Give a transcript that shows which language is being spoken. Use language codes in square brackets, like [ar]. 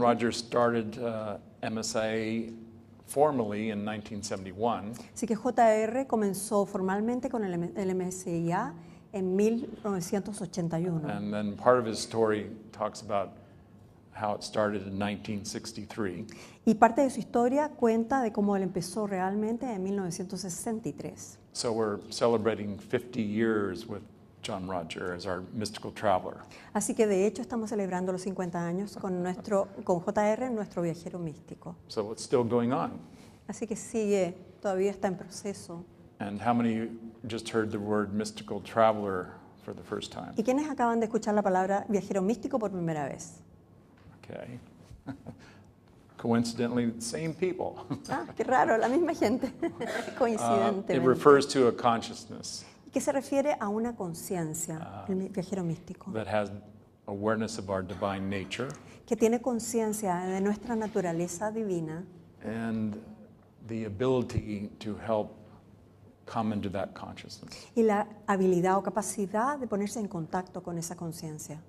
[en] Roger started MSA formally in 1971. [es] Así que JR comenzó formalmente con el MSIA en 1981. [en] And then part of his story talks about how it started in 1963. [es] Y parte de su historia cuenta de cómo él empezó realmente en 1963. [en] So we're celebrating 50 years with John Roger as our mystical traveler. [es] Así que de hecho estamos celebrando los 50 años con JR, nuestro viajero místico. [en] So it's still going on. [es] Así que sigue, todavía está en proceso. [en] And how many just heard the word mystical traveler for the first time? [es] ¿Y quiénes acaban de escuchar la palabra viajero místico por primera vez? [en] Okay. Coincidentally, the same people. [es] Ah, qué raro, la misma gente, [en] It [es] coincidentemente. [en] refers to a consciousness [es] Que se refiere a una conciencia, el viajero místico, [en] that has awareness of our divine nature [es] que tiene conciencia de nuestra naturaleza divina [en] and the ability to help come into that consciousness [es] y la habilidad o capacidad de ponerse en contacto con esa conciencia,